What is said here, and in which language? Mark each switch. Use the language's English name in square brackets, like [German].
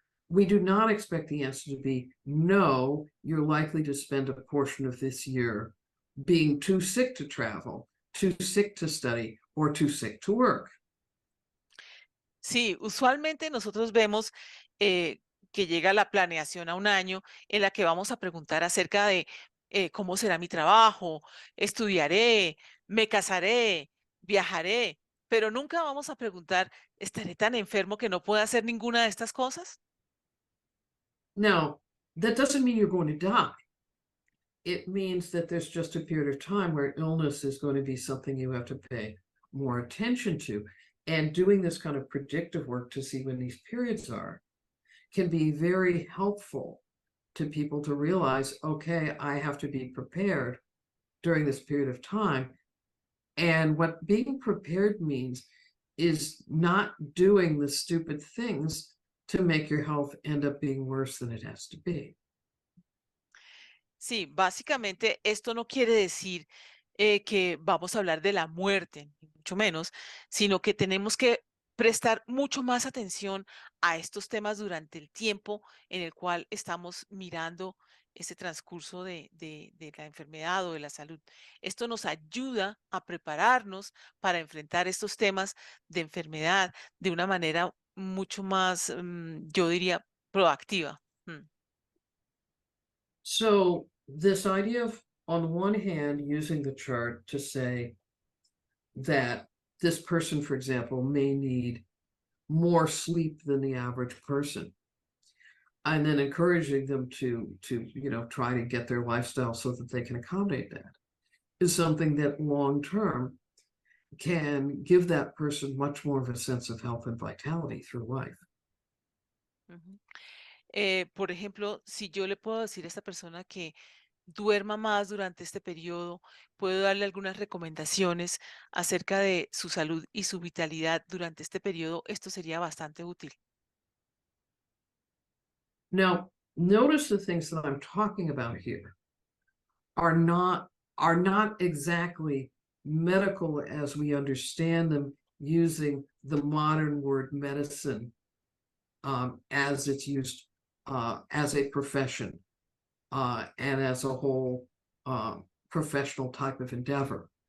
[English] We do not expect the answer to be, no, you're likely to spend a portion of this year being too sick to travel, too sick to study, or too sick to work. [Spanish] Sí, usualmente nosotros vemos que llega la planeación a un año en la que vamos a preguntar acerca de cómo será mi trabajo, estudiaré, me casaré, viajaré, pero nunca vamos a preguntar, ¿estaré tan enfermo que no pueda hacer ninguna de estas cosas? [English] Now, that doesn't mean you're going to die. It means that there's just a period of time where illness is going to be something you have to pay more attention to. And doing this kind of predictive work to see when these periods are can be very helpful to people to realize, okay, I have to be prepared during this period of time. And what being prepared means is not doing the stupid things to make your health end up being worse than it has to be. [Spanish] Sí, básicamente esto no quiere decir que vamos a hablar de la muerte, ni mucho menos, sino que tenemos que prestar mucho más atención a estos temas durante el tiempo en el cual estamos mirando ese transcurso de la enfermedad o de la salud. Esto nos ayuda a prepararnos para enfrentar estos temas de enfermedad de una manera mucho más, yo diría, proactiva. Mm. [English] So this idea of, on one hand, using the chart to say that this person, for example, may need more sleep than the average person, and then encouraging them to try to get their lifestyle so that they can accommodate that, is something that long term can give that person much more of a sense of health and vitality through life. Ujú. [Spanish] Por ejemplo, si yo le puedo decir a esta persona que duerma más durante este periodo, puedo darle algunas recomendaciones acerca de su salud y su vitalidad durante este periodo, esto sería bastante útil. [English] Now, notice the things that I'm talking about here are not exactly medical as we understand them using the modern word medicine as it's used as a profession and as a whole professional type of endeavor.